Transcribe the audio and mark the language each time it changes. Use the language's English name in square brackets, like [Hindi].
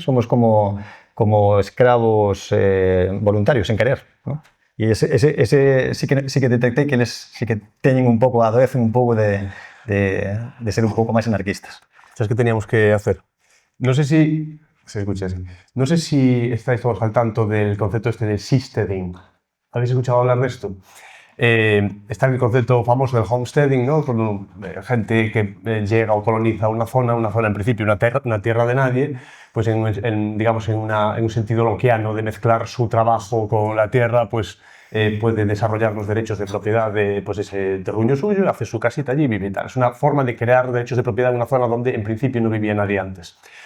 [Galician] Somos como escravos voluntarios, sen querer, ¿no? E ese sí que detectei que eles sí que teñen un pouco, adoecen un pouco de ser un pouco máis anarquistas. [Spanish] ¿Sabes qué teníamos que hacer? No sé si se escucha así. No sé si estáis todos al tanto del concepto este del seasteading. ¿Habéis escuchado hablar de esto? Está el concepto famoso del homesteading, ¿no? Con gente que llega o coloniza una zona en principio una tierra de nadie, pues digamos en un sentido lockeano de mezclar su trabajo con la tierra, pues puede desarrollar los derechos de propiedad de pues ese terruño suyo, hace su casita allí y vive y tal. Es una forma de crear derechos de propiedad en una zona donde en principio no vivía nadie antes.